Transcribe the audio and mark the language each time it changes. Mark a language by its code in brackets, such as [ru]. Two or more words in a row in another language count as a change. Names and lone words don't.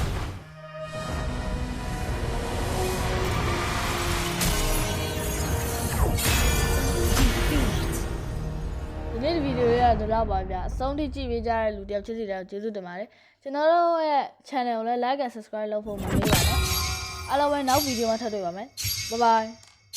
[my] ဒီနေ့ဗီဒီယိုရတော့ပါဗျာအဆုံးထိကြည့်ပေးကြတဲ့လူတယောက်ချစ်စီတဲ့ကျေးဇူးတင်ပါတယ်ကျွန်တော်တို့ရဲ့ channel ကိုလည်း [en] like and subscribe [my] လုပ်ဖို့မမေ့ပါနဲ့အားလုံးပဲနောက်ဗီဒီယိုမှာထပ်တွေ့ပါမယ် [en] bye bye